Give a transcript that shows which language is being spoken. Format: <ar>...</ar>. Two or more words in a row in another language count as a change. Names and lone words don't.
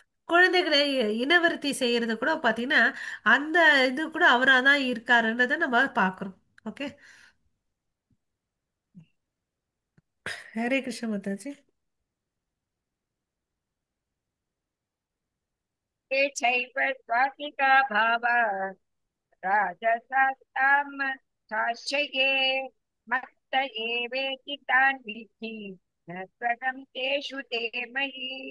<ta>குழந்தைகளை இனவருத்தி செய்யறது கூட பாத்தீங்கன்னா அந்த இது கூட அவரா தான் இருக்காருன்றதை நம்ம பார்க்கிறோம். ஓகே. ஹரே கிருஷ்ண மாதாஜி.</ta> <sa>ये चैव स्वात्मिका भावा राजसास्तामसाश्रये मत्त एवेति तान् विद्धि न त्वगं तेषु ते मयि</sa>